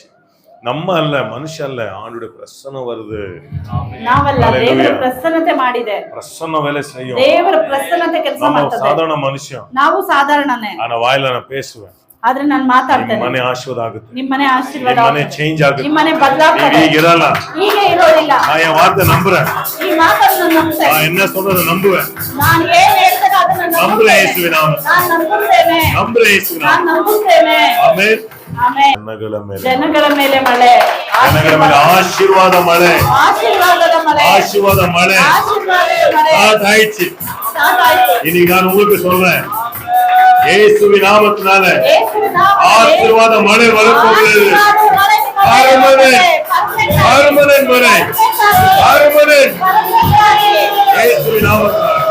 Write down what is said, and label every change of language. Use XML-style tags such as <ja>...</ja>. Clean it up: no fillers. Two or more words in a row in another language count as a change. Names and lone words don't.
<ta>நம்ம அல்ல, மனுஷ அல்ல, ஆண்டுடைய பிரசன்னம் வருது.</ta> <kn>ನಾವಲ್ಲ, ದೇವರ ಪ್ರಸನ್ನತೆ ಮಾಡಿದೆ,</kn> <ta>பிரசன்னம் வேலை செய்யும்,</ta> <kn>ದೇವರ ಪ್ರಸನ್ನತೆ ಕೆಲಸ ಮಾಡ್ತದೆ.</kn> <ta>சாதாரண மனுஷன்,</ta> <kn>ನಾವು ಸಾಧಾರಣನೇ,</kn> <ta>ஆனா வாயில நான் பேசுவேன்,</ta> <kn>ಆದ್ರೆ ನಾನು ಮಾತಾಡ್ತೇನೆ, ಮನೆ ಆಶೀರ್ವಾದ ಆಗುತ್ತೆ, ನಿಮ್ಮ ಮನೆ ಆಶೀರ್ವಾದ, ಮನೆ ಚೇಂಜ್ ಆಗುತ್ತೆ, ನಿಮ್ಮ ಮನೆ ಬದಲಾಗ್ತದೆ. ಈಗ ಇರಲ್ಲ, ಹೀಗೆ ಇರೋದಿಲ್ಲ.</kn> <ta>நான் என் வார்த்தை நம்புறேன்,</ta> <kn>ಈ ಮಾತನ್ನು ನಂಬುತ್ತೇನೆ,</kn> <ta>நான் என்ன சொல்றத நம்புவேன்,</ta> <kn>ನಾನು ಏನ್ ಹೇಳ್ತೇನೆ ಅದನ್ನ</kn> <ta>நம்புறேன் இயேசுவின் நாமத்தில்,</ta> <kn>ನಾನು ನಂಬುತ್ತೇನೆ,</kn> <ta>நம்புறேன் இயேசுவின்</ta> <kn>ನಾನು</kn> <ta>நாமத்தில்.</ta> <kn>ನಂಬುತ್ತೇನೆ. ಆಮೆನ್. ಆಮೆನ್. ಜನಗಳ ಮೇಲೆ ಮಳೆ, ಜನಗಳ ಮೇಲೆ ಆಶೀರ್ವಾದ ಮಳೆ,</kn> <ta>ஆசீர்வாதದ மழை, ஆசீர்வாத மழை ஆசீர்வாதದ மழை ஆயிடுச்சு. ஸ்டார்ட் இன்னைக்கு நான் உங்களுக்கு சொல்றேன், இயேசுவின் நாமத்தினால ஆசீர்வாத மழை வரப்போகிறது. பர்மனன்ட் மழை, பர்மனன்ட் இயேசுவின் நாமத்தினால</ta>